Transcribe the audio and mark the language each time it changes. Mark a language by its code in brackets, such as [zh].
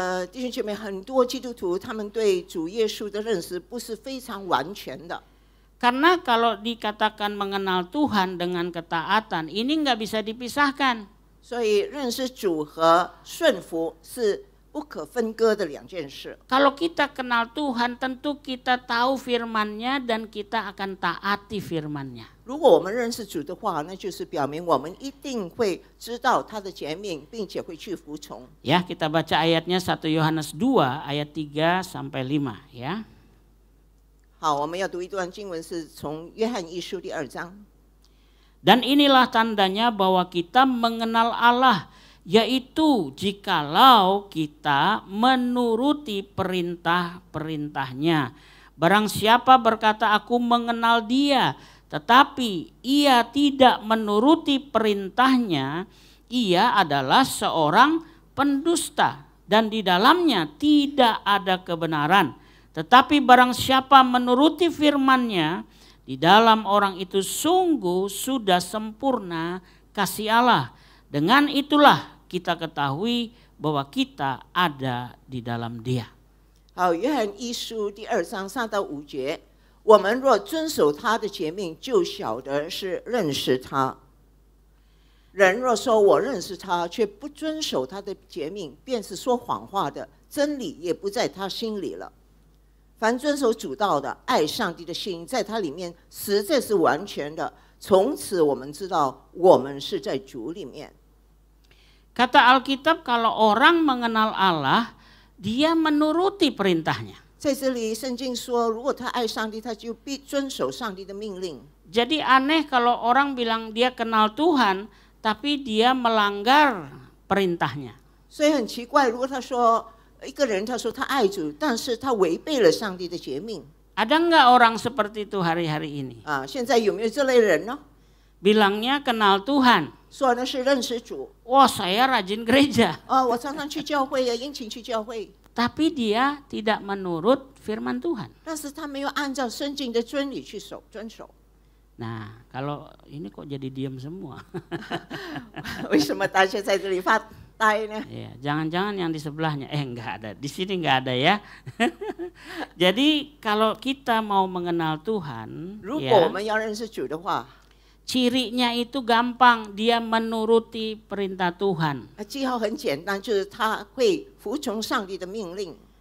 [zh] 弟兄姐妹，很多基督徒他们对主耶稣的认识不是非常完全的。 [id] Karena kalau dikatakan mengenal Tuhan dengan ketaatan, ini nggak bisa dipisahkan. [zh] 所以认识主和顺服是不可分割的两件事。 [id] Kalau kita kenal Tuhan, tentu kita tahu firman-Nya dan kita akan taati firman-Nya. [zh] 如果我们认识主的话，那就是表明我们一定会知道他的诫命，并且会去服从。 [id] Ya, kita baca ayatnya 1 Yohanes 2 ayat 3 sampai 5 ya. [zh] 好，我们要读一段经文，是从约翰一书第2章。 [id] Dan inilah tandanya bahwa kita mengenal Allah, yaitu jikalau kita menuruti perintah-perintahnya. Barang siapa berkata aku mengenal Dia, tetapi ia tidak menuruti perintahnya, ia adalah seorang pendusta dan di dalamnya tidak ada kebenaran. Tetapi barang siapa menuruti firman-Nya, di dalam orang itu sungguh sudah sempurna kasih Allah. Dengan itulah kita ketahui bahwa kita ada di dalam Dia. [zh] 好，约翰一书第2章3到5节，我们若遵守他的诫命，就晓得是认识他。人若说我认识他，却不遵守他的诫命，便是说谎话的，真理也不在他心里了。凡遵守主道的，爱上帝的心，在他里面实在是完全的。从此我们知道，我们是在主里面。 [id] Kata Alkitab, kalau orang mengenal Allah, dia menuruti perintahnya. [zh] 在这里，圣经说，如果他爱上帝，他就必遵守上帝的命令。 [id] Jadi aneh kalau orang bilang dia kenal Tuhan, tapi dia melanggar perintahnya. [zh] 所以很奇怪，如果他说一个人他说他爱主，但是他违背了上帝的诫命。 [id] Ada nggak orang seperti itu hari-hari ini? [zh] 现在有没有这类人呢？ [id] Bilangnya kenal Tuhan. [zh] 说的是认识主。 [id] Wah, saya rajin gereja. [zh] 我常常去教会呀，殷勤去教会。 [id] Tapi dia tidak menurut firman Tuhan. [zh] 但是他没有按照圣经的真理去遵守。 [id] Nah, kalau ini kok jadi diam semua? [zh] 为什么大家在这里发呆呢？ [id] Ya, jangan-jangan yang di sebelahnya, enggak ada, di sini enggak ada ya. Jadi kalau kita mau mengenal Tuhan, [zh] 如果 [id] ya, [zh] 我们要认识主的话， [id] cirinya itu gampang, dia menuruti perintah Tuhan. [zh] 记号很简单，就是他会服从上帝的命令。